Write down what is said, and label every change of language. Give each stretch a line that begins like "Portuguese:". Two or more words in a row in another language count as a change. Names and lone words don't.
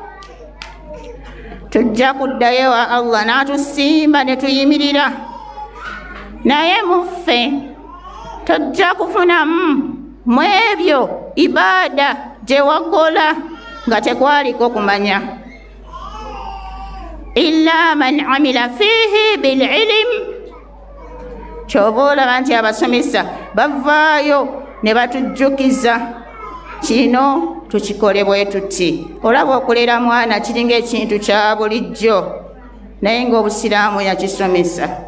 Ganda: tujja kuddayo wa Allah n'atusimba ne tuyimirira naye muffe tojja kufunamu mu ebyo ibaada gye wakola nga tekwaliko kumanya
Arabic: إلا من عمل فيه بالعلم
Ganda: kyova olaba nti abasomesa bavaayo ne batujjukiza kino tukikole bwe tuti olaba okulera mwana kiringa ekintu kya bulijjo naye ng'obusiraamu yakisomesa